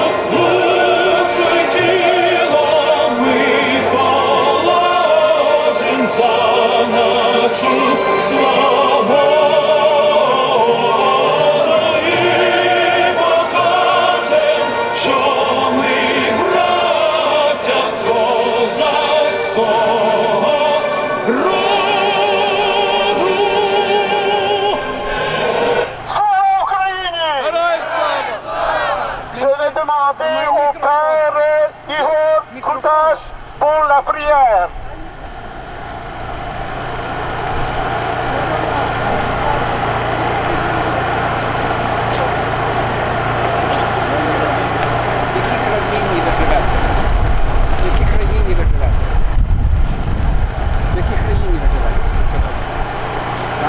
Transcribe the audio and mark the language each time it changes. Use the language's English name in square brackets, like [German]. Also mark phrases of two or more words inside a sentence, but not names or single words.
[Ukrainian] Душу й тіло ми положим за нашу свободу і покажем, що ми браття козацького роду. Слава Україні! [French] Je vais demander au père Igor Koutash pour la prière. [Ukrainian] В якій країні ви живете? В якій країні ви живете? Так?